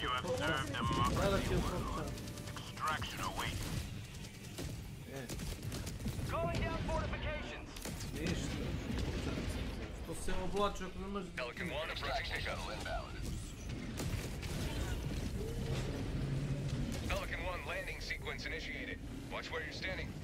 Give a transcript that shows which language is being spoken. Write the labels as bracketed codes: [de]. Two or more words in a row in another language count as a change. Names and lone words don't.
[en] Observe them, Mark. Extraction awaits. Calling down fortifications. [bs] Ništa. Što se oblači ako ne može... [en] Pelican 1 extraction shuttle inbound. Pelican 1 landing sequence initiated. Watch where you're standing.